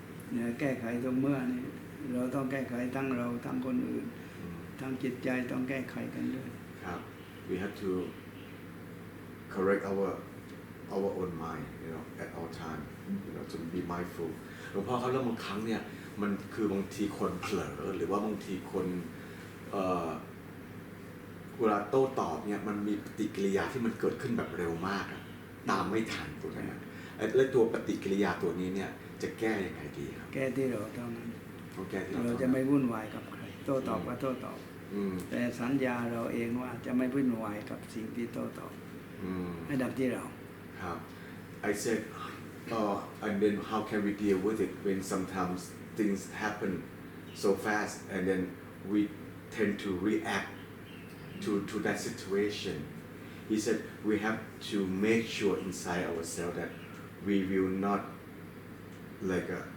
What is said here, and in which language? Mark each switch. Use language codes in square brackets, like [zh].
[th] เนี่ยแก้ไขตรงเมื่อนี่เราต้องแก้ไขทั้งเราทั้งคนอื่นทั้งจิตใจต้องแก้ไขกันด้วย [en] We have to correct our own mind, at all time, to be mindful. [th] หลวงพ่อเขาเรื่องบางครั้งเนี่ยมันคือบางทีคนเผลอหรือว่าบางทีคนเวลาโต้ตอบเนี่ยมันมีปฏิกิริยาที่มันเกิดขึ้นแบบเร็วมากตามไม่ทันตัวนั้นและตัวปฏิกิริยาตัวนี้เนี่ยจะแก้ยังไงดีครับ แก้ที่เราเท่านั้น เรา จะไม่วุ่นวายกับใครโต้ตอบก็โต้ตอบแต่สัญญาเราเองว่าจะไม่วุ่นวายกับสิ่งที่โต้ตอบให้ดับที่เรา [en] ครับ I said and then how can we deal with it when sometimes things happen so fast and then we tend to react to that situation. He said we have to make sure inside ourselves that we will not like